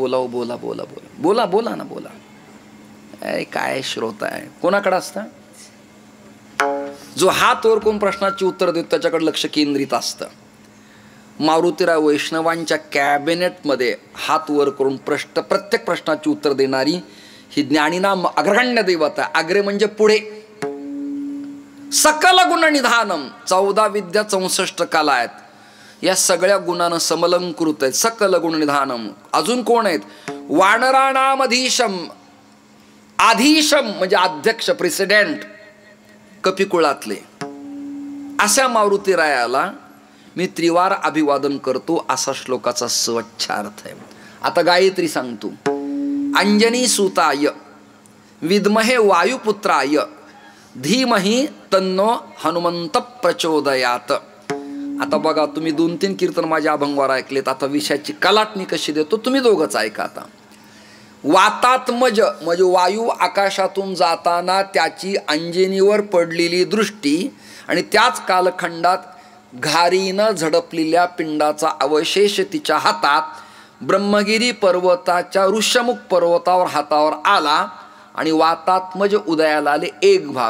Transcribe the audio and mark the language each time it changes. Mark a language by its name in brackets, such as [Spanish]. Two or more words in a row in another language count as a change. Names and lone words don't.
[Marathi] बोला बोला बोला बोला बोला बोला ना बोला. काय श्रोता आहे, कोणाकडे असतं? जो हात वर करून प्रश्नाची उत्तर देतो त्याच्याकडे लक्ष केंद्रित असतं. मारुतीराव वैष्णवांच्या कॅबिनेटमध्ये हात वर करून प्रत्येक प्रश्नाची उत्तर देणारी ही [Sanskrit] ज्ञानीनाम अग्रगण्य [Marathi] देवता. अग्रे म्हणजे पुढे. [Sanskrit] सकल गुण निधानम, [Marathi] 14 विद्या 64 कला आहेत. या सगळ्या गुणानं समलंकृत आहेत. [Sanskrit] सकल गुण निधानम. [Marathi] अजून कोण आहेत? वानराणामधीशम, आधीशम म्हणजे अध्यक्ष, प्रेसिडेंट कपिकुळातले, अशा मारुतीरायाला मी त्रिवार अभिवादन करतो, असा श्लोकाचा स्वच्छ अर्थ आहे. आता गायत्री सांगतो. [Sanskrit] अंजनी सुताय विद्महे वायुपुत्राय धीमहि तन्नो हनुमंत प्रचोदयात. [Marathi] आता बघा, तुम्ही 2-3 कीर्तन माझ्या अभंगावर ऐकलेत. आता विषयाची कलाटणी कशी देतो तुम्ही दोघंच ऐका. आता वातात्मज म्हणजे वायू आकाशातून जाताना त्याची अंजनीवर पडलेली दृष्टी आणि त्याच कालखंडात घारीनं झडपलेल्या पिंडाचा अवशेष तिच्या हातात ब्रह्मगिरी पर्वताच्या ऋष्यमुख पर्वतावर हातावर आला आणि वातात्मज उदयाला आले एक भाग.